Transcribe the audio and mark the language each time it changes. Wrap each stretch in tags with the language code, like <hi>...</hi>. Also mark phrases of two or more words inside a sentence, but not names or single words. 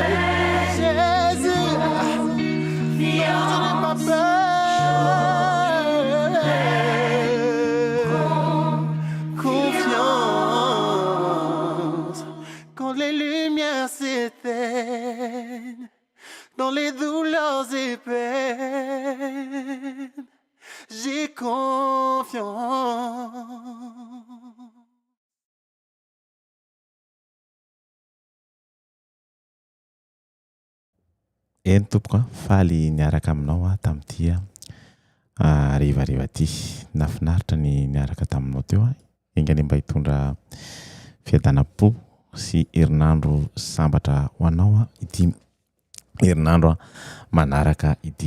<fr>Jésus, je n'ai pas peur. Confiance. Quand les lumières s'éteignent dans les douleurs et peines, j'ai confiance.</fr> <mg>Eny tompoko faly niaraka aminao tamin'ity arivariva ty. Nafinaritra ny niaraka taminao teo engany mba hitondra fiadanam-po sy herinandro sambatra ho anao ity herinandro manaraka ity.</mg>